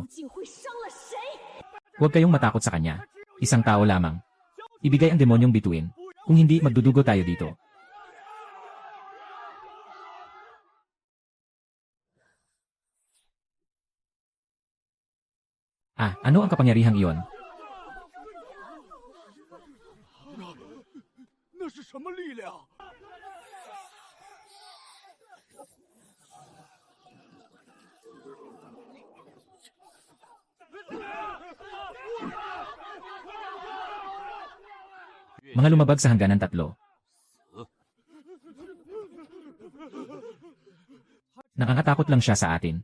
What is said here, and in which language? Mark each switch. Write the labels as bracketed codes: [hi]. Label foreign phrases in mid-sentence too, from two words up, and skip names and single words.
[tl] Huwag kayong matakot sa kanya. Isang tao lamang. Ibigay ang demonyong bituin. Kung hindi, magdudugo tayo dito. Ano ang kapangyarihang iyon? [zh] 那是什么力量？ [tl] Mga lumabag sa hangganan tatlo. Nakakatakot lang siya sa atin.